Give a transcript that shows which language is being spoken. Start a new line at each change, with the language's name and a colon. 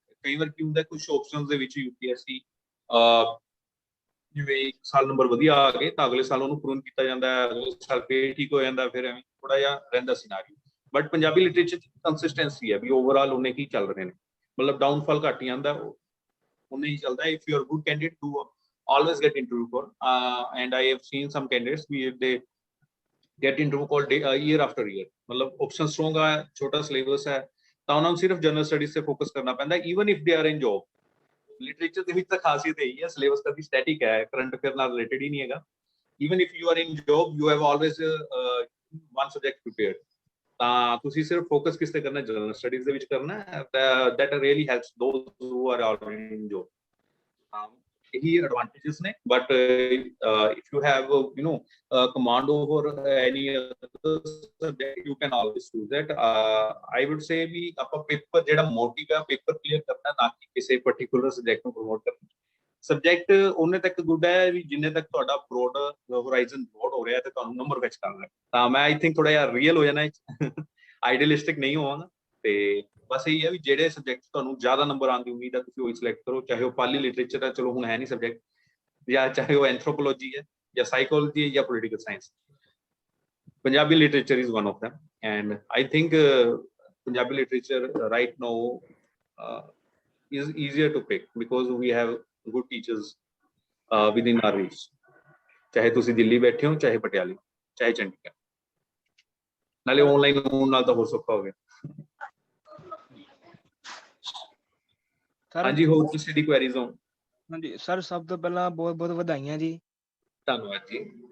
Punjabi: ਕਈ ਵਾਰ ਕੀ ਹੁੰਦਾ, ਕੁਝ ਆਪਸ਼ਨਸ ਦੇ ਵਿੱਚ UPSC ਜਿਵੇਂ ਇੱਕ ਸਾਲ ਨੰਬਰ ਵਧੀਆ ਆ ਗਏ ਤਾਂ ਅਗਲੇ ਸਾਲ ਉਹਨੂੰ ਪੂਰਨ ਕੀਤਾ ਜਾਂਦਾ ਹੈ, ਅਗਲੇ ਸਾਲ ਫੇਰ ਠੀਕ ਹੋ ਜਾਂਦਾ, ਫਿਰ ਐਵੇਂ ਥੋੜਾ ਜਿਹਾ ਰਹਿੰਦਾ ਸਿਨਾਰੀਓ। ਬਟ ਪੰਜਾਬੀ ਲਿਟਰੇਚਰ ਚ ਕੰਸਿਸਟੈਂਸੀ ਹੈ ਵੀ ਓਵਰਆਲ ਉਹਨੇ ਕੀ ਚੱਲ ਰਹੇ ਨੇ, ਮਤਲਬ ਡਾਊਨਫਾਲ ਘੱਟ ਹੀ ਆਉਂਦਾ, ਉਹਨੇ ਹੀ ਚੱਲਦਾ।
English: If you are good candidate to always get interview call, and I have seen some candidates they get interview call year after year।
Hindi: मतलब option strong है, छोटा syllabus है,
Punjabi: ਤਾਂ ਉਹਨਾਂ ਨੂੰ ਸਿਰਫ ਜਨਰਲ ਸਟੱਡੀਜ਼ ਤੇ ਫੋਕਸ ਕਰਨਾ ਪੈਂਦਾ,
English: Even if they are in job.
Punjabi: Literature ਦੇ ਵਿੱਚ ਤਾਂ ਖਾਸੀਅਤ ਇਹੀ ਹੈ, ਸਿਲੇਬਸ ਕਦੀ ਸਟੈਟਿਕ ਹੈ, ਕਰੰਟ ਅਫੇਅਰ ਨਾਲ ਰਿਲੇਟਡ ਹੀ ਨਹੀਂ ਹੈਗਾ।
English: even if you are in job you have always one subject prepared,
Punjabi: ਤਾਂ ਤੁਸੀਂ ਸਿਰਫ ਫੋਕਸ ਕਿਸ ਤੇ ਕਰਨਾ, ਜਨਰਲ ਸਟੱਡੀਜ਼ ਦੇ ਵਿੱਚ ਕਰਨਾ ਹੈ।
English: That really helps those who are already in job.
Punjabi: ਇਹੀ ਐਡਵਾਂਟੇजेस ਨੇ।
English: But if you have command over any other subject you can always choose that। I would say
Punjabi: ਵੀ ਆਪਾਂ ਪੇਪਰ ਜਿਹੜਾ ਮੋਟਿਵ ਹੈ paper clear ਕਰਨਾ, ਨਾ ਕਿ ਕਿਸੇ particular subject ਨੂੰ ਪ੍ਰਮੋਟ ਕਰਨਾ। ਸਬਜੈਕਟ ਉਹਨੇ ਤੱਕ ਗੁੱਡ ਹੈ ਵੀ ਜਿੰਨੇ ਤੱਕ ਤੁਹਾਡਾ ਬ੍ਰੌਡ ਹੋਰਾਈਜ਼ਨ ਬ੍ਰੌਡ ਹੋ ਰਿਹਾ ਤੇ ਤੁਹਾਨੂੰ ਨੰਬਰ ਫੈਚ ਕਰ ਰਿਹਾ। ਤਾਂ ਮੈਂ ਆਈ ਥਿੰਕ ਥੋੜਾ ਜਿਹਾ ਰੀਅਲ ਹੋ ਜਾਣਾ, ਆਈਡੀਅਲਿਸਟਿਕ ਨਹੀਂ ਹੋਵਾਂਗਾ। ਤੇ ਬਸ ਇਹੀ ਹੈ ਵੀ ਜਿਹੜੇ ਸਬਜੈਕਟ ਤੁਹਾਨੂੰ ਜ਼ਿਆਦਾ ਨੰਬਰ ਆਉਣ ਦੀ ਉਮੀਦ ਹੈ ਤੁਸੀਂ ਉਹੀ ਸਿਲੈਕਟ ਕਰੋ, ਚਾਹੇ ਉਹ ਪਾਲੀ ਲਿਟਰੇਚਰ ਹੈ, ਚਲੋ ਹੁਣ ਹੈ ਨਹੀਂ ਸਬਜੈਕਟ, ਜਾਂ ਚਾਹੇ ਉਹ ਐਂਥ੍ਰੋਪੋਲੋਜੀ ਹੈ ਜਾਂ ਸਾਈਕੋਲੋਜੀ ਹੈ ਜਾਂ political science.
English: Punjabi literature is one of them, and I think Punjabi literature right now is easier to pick because we have good teachers within our reach।
Punjabi: ਚਾਹੇ ਤੁਸੀਂ ਦਿੱਲੀ ਬੈਠੇ ਹੋ, ਚਾਹੇ ਪਟਿਆਲੇ, ਚਾਹੇ ਚੰਡੀਗੜ੍ਹ, ਨਾਲੇ ਆਨਲਾਈਨ ਹੋਣ ਨਾਲ ਤਾਂ ਹੋਰ ਸੌਖਾ ਹੋ ਗਿਆ। ਹਾਂਜੀ, ਹੋਰ ਕਿਸੇ ਦੀ ਕੁਐਰੀਜ਼ ਹੋ? ਹਾਂਜੀ ਸਰ, ਸਭ ਤੋਂ ਪਹਿਲਾਂ ਬਹੁਤ ਬਹੁਤ ਵਧਾਈਆਂ ਜੀ। ਧੰਨਵਾਦ ਜੀ।